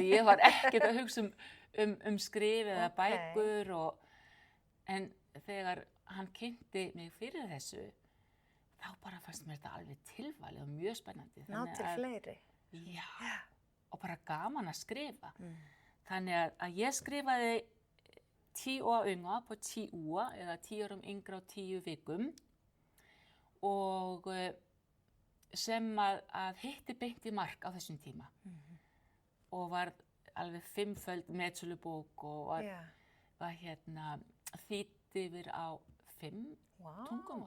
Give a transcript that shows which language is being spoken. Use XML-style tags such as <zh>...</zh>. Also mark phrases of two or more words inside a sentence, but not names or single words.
<is>Ég var ekkert að hugsa skrif eða bækur en þegar hann kynnti mig fyrir þessu, þá bara fannst mér þetta alveg tilvalið og mjög spennandi. Ná til fleiri. Já, og bara gaman að skrifa. Þannig að ég skrifaði 10 år yngre på 10 uger, eller 10 år yngre og 10 vikum. Og sem að hitti beint í mark á þessum tíma. Og var alveg 5-föld metsölubók og var þýdd yfir á 5 tungumál.</is>